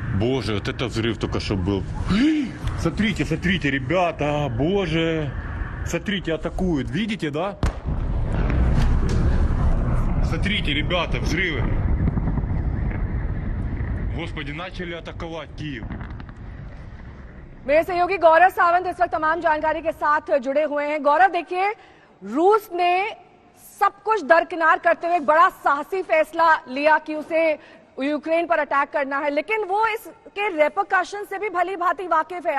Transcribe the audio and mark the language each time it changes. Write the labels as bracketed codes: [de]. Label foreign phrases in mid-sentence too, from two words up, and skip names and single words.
[ru] Боже, вот это взрыв только что был. Смотрите, смотрите, ребята, боже. Смотрите, атакуют. Видите, да? Смотрите, ребята, взрывы. Господи, начали атаковать Киев. [hi] मेरे सहयोगी गौरव सावंत इस वक्त तमाम जानकारी के साथ जुड़े हुए हैं। गौरव, देखिए, रूस ने सब कुछ दरकिनार करते हुए एक बड़ा साहसी फैसला लिया कि उसे यूक्रेन पर अटैक करना है, लेकिन वो इसके रेपरकशन से भी भली भांति वाकिफ है।